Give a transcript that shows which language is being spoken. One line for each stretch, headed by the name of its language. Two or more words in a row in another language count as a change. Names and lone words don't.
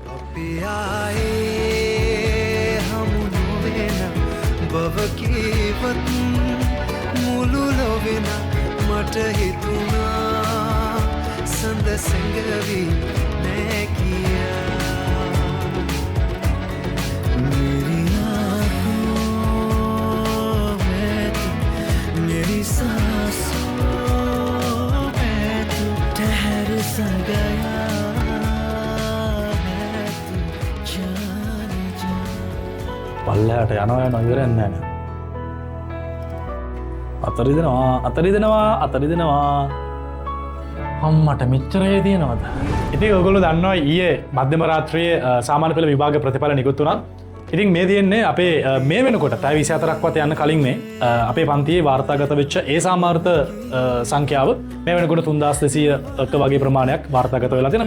Sinhala: අපි ආයේ හමු නොවෙන බව කීවත් මුළු ලොවෙන මට හිතුණා සඳ සැඟවි නෑ කියා मेरी
Hindi: आँखों में तू मेरी सांसों में तू ठहर सा गया है तू जाने जा
Sinhala: පල්ලෙහාට යනවා ඉවරන්නේ නැහැ. අතරිදෙනවා අම්මට මෙච්චරේ තියෙනවද? ඉතින් ඔයගොල්ලෝ දන්නවා ඊයේ මධ්‍යම රාත්‍රියේ සාමාන්‍ය පෙළ විභාග ප්‍රතිඵල නිකුත් වුණා. ඉතින් මේ තියෙන්නේ අපේ මේ වෙනකොට පැය 24ක්වත් යන්න කලින් මේ අපේ පන්තියේ වාර්තාගත වෙච්ච ඒ සාමාර්ථ සංඛ්‍යාව මේ වෙනකොට 3200ක වගේ ප්‍රමාණයක් වාර්තාගත වෙලා තියෙනවා.